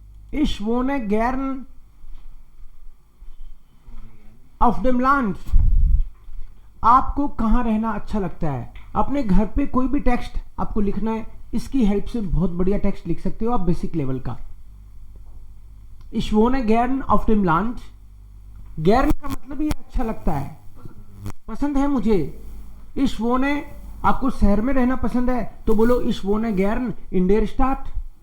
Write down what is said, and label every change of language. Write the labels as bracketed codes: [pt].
[de] Ich wohne gern auf dem Land. [hi] आपको कहाँ रहना अच्छा लगता है? अपने घर पे कोई भी टेक्स्ट आपको लिखना है, इसकी हेल्प से बहुत बढ़िया टेक्स्ट लिख सकते हो आप बेसिक लेवल का. [de] Ich wohne gern auf dem Land. [hi] gern का मतलब ये अच्छा लगता है, पसंद है मुझे. [de] Ich wohne, [hi] आपको शहर में रहना पसंद है तो बोलो [de] Ich wohne gern in der Stadt.